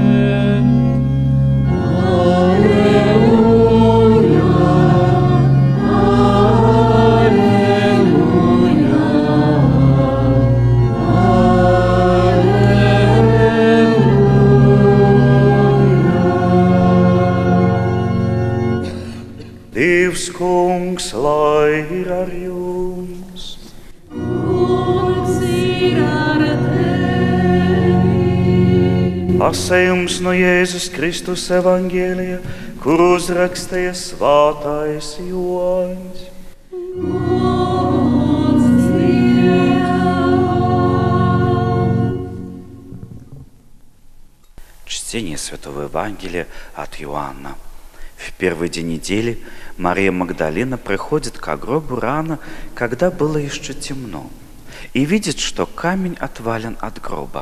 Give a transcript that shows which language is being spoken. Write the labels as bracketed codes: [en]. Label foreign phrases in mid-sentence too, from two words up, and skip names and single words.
[ru] Аллилуйя, аллилуйя, аллилуйя. [lv] Dievs kungs, lai ir ar jums! Kungs ir ar tevi. Lasējums no Jēzus Kristus evangēlija, kuru uzrakstīja Svētais Joņs. Kungs Dievam. [ru] Чтение Святого Евангелия от Иоанна. В первый день недели Мария Магдалина приходит к гробу рано, когда было еще темно, и видит, что камень отвален от гроба.